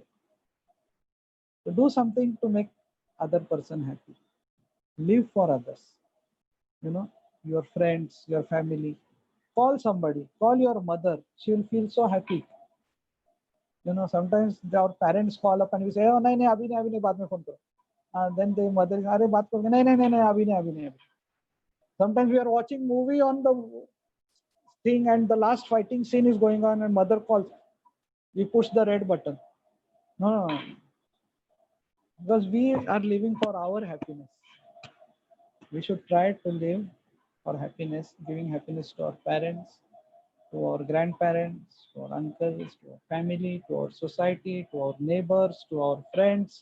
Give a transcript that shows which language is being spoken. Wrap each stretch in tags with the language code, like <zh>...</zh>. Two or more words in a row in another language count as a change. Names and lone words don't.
<en>So do something to make other person happy. Live for others. You know, your friends, your family. Call somebody. Call your mother. She will feel so happy. You know, sometimes our parents call up and we say,</en> <hi>"ओह, नहीं, नहीं, अभी नहीं, बाद में फ़ोन करो."</hi> <en>Then the mother,</en> <hi>"अरे, बात करो." "नहीं, नहीं, नहीं, नहीं, अभी नहीं."</hi> <en>Sometimes we are watching movie on the thing and the last fighting scene is going on and mother calls. We push the red button. No, no, no. Because we are living for our happiness. We should try to live for happiness, giving happiness to our parents, to our grandparents, to our uncles, to our family, to our society, to our neighbors, to our friends.</en>